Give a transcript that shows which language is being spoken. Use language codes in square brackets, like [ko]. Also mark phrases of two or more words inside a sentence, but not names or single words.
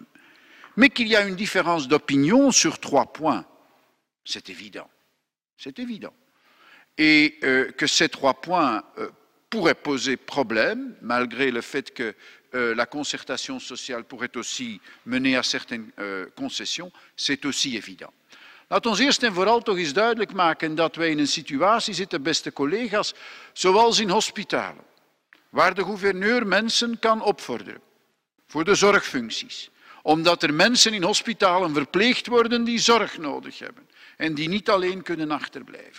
[fr] Mais qu'il y a une différence d'opinion sur 3 points, c'est évident. C'est évident. Et que ces 3 points pourraient poser problème, malgré le fait que la concertation sociale pourrait aussi mener à certaines concessions, c'est aussi évident. [nl] Laat ons eerst en vooral toch eens duidelijk maken dat wij in een situatie zitten, beste collega's, zoals in hospitalen, waar de gouverneur mensen kan opvorderen voor de zorgfuncties, omdat er mensen in hospitalen verpleegd worden die zorg nodig hebben en die niet alleen kunnen achterblijven.